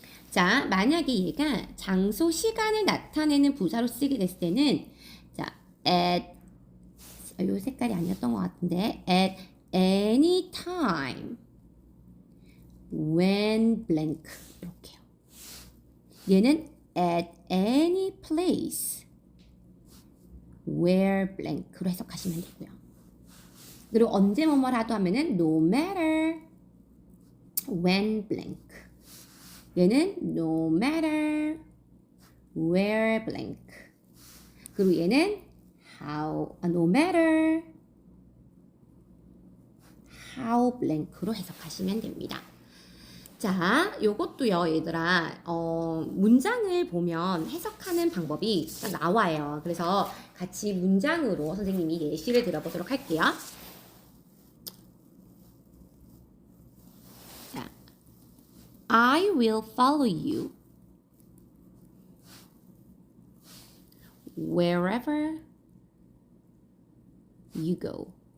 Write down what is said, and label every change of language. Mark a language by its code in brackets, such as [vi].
[ko] 자, 만약에 얘가 장소, 시간을 나타내는 부사로 쓰게 됐을 때는 자, at 요 색깔이 아니었던 것 같은데 [en] at any time when blank [ko] 이렇게요. [en] 얘는 at any place where blank로 [ko] 해석하시면 되고요. 그리고 언제 뭐뭐라도 하면은 [en] no matter when blank. 얘는 no matter where blank. [ko] 그리고 얘는 [en] no matter how blank [ko] 로 해석하시면 됩니다. 자, 요것도요, 얘들아, 문장을 보면 해석하는 방법이 딱 나와요. 그래서 같이 문장으로 선생님이 예시를 들어보도록 할게요. [en] 자, I will follow you wherever you go.